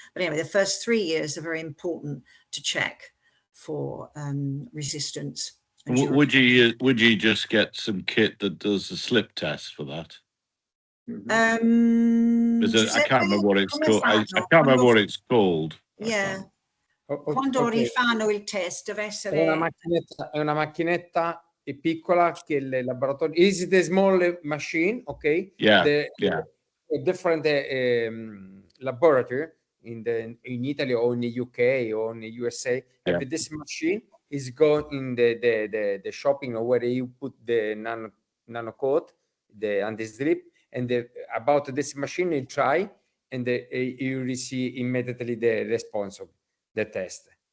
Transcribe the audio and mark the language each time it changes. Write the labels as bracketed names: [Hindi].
[English] But anyway, the first 3 years are very important to check for resistance. Would you just get some kit that does the slip test for that? I can't remember what it's called. I can't remember what it's called. Yeah. [Italian] Quando rifanno il test deve essere è una macchinetta piccola che il laboratorio [English] is it a small machine, okay? Yeah, a different laboratory in Italy or in the UK or in the USA have this machine is go in the shopping or where you put the nano coat, the anti-slip, and about this machine you try and you receive immediately the response of the test.